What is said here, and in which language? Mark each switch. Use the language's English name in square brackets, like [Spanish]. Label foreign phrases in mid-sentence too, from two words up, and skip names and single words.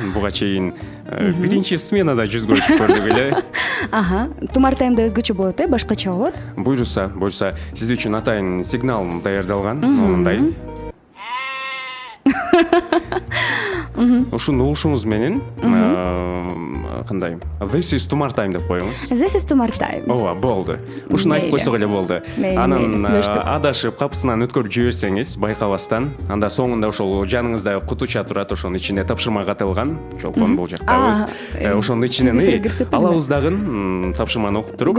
[Kyrgyz] Буга чейин биринчи сменада жүз көрүшүп көрдүк эле. Тумар Таймда өзгөчө болот, башкача болот. Буйруса. Сиз үчүн атайын сигнал даярдалган. Мындай. Ушуну угушуңуз менен кандай? [English] This is [Kyrgyz] Тумар Тайм деп коюңуз. [English] This is Тумар Тайм. [Kyrgyz] Ооба, болду. Ушуну айтып койсок эле болду. Анан адашып капысынан өткөрүп жиберсеңиз байкабастан, анда соңунда ошол жаныңызда кутуча турат, ошонун ичинде тапшырма катылган. Чолпон бул жактабыз. Ошонун ичинен алабыз дагы тапшырманы окуп туруп.